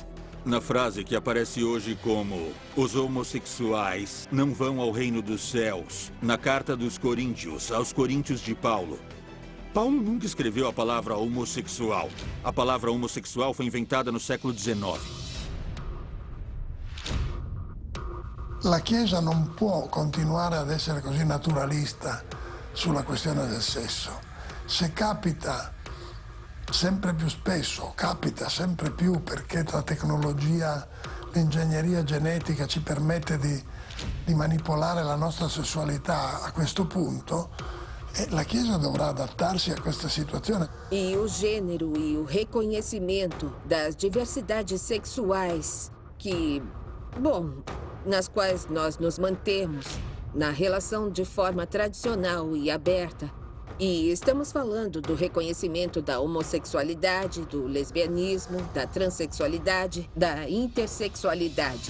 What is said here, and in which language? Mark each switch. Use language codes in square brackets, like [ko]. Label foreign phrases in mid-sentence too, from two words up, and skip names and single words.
[pt] Na frase que aparece hoje como os homossexuais não vão ao reino dos céus, na carta dos Coríntios, aos Coríntios de Paulo, Paulo nunca escreveu a palavra homossexual. A palavra homossexual foi inventada no século XIX. [it] La Chiesa non può continuare ad essere così naturalista sulla questione del sesso. Se capita sempre più spesso, capita sempre più perché la tecnologia, l'ingegneria genetica ci permette di manipolare la nostra sessualità a questo punto, la Chiesa dovrà adattarsi a questa situazione. [pt] E o gênero e o reconhecimento das diversidades sexuais que, bom, nas quais nós nos mantemos na relação de forma tradicional e aberta. E estamos falando do reconhecimento da homossexualidade, do lesbianismo, da transexualidade, da intersexualidade.